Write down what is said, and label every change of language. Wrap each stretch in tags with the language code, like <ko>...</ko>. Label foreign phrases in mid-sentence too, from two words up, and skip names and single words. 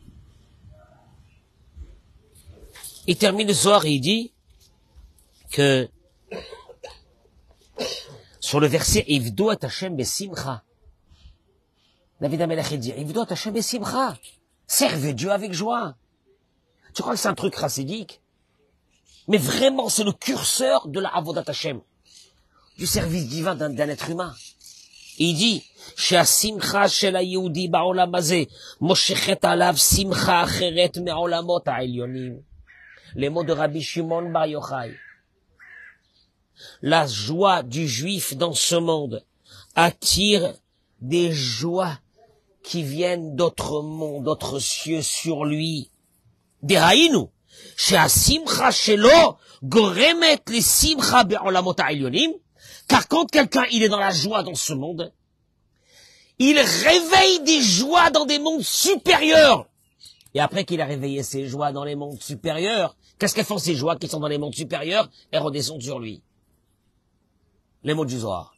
<fr>Il termine le soir et il dit que sur le verset</fr> <he>עבדו את השם בשמחה,</he> <fr>David HaMelech dit</fr> <he>עבדו את השם בשמחה,</he> <fr>servez Dieu avec joie. Tu crois que c'est un truc chassidique? Mais vraiment, c'est le curseur de la</fr> <he>עבודת השם,</he> <fr>du service divin d'un être humain.</fr> <he>Il dit שהשמחה של היהודי בעולם הזה מושכת עליו שמחה אחרת מעולמות העליונים.</he> <fr>Les mots de Rabbi Shimon Bar Yochai. La joie du juif dans ce monde attire des joies qui viennent d'autres mondes, d'autres cieux sur lui.</fr> <he>דהיינו, שהשמחה שלו גורמת לשמחה בעולמות העליונים,</he> <fr>car quand quelqu'un il est dans la joie dans ce monde, il réveille des joies dans des mondes supérieurs. Et après qu'il a réveillé ses joies dans les mondes supérieurs, qu'est-ce qu'elles font ces joies qui sont dans les mondes supérieurs? Elles redescendent sur lui. Les mots du Zohar.</fr>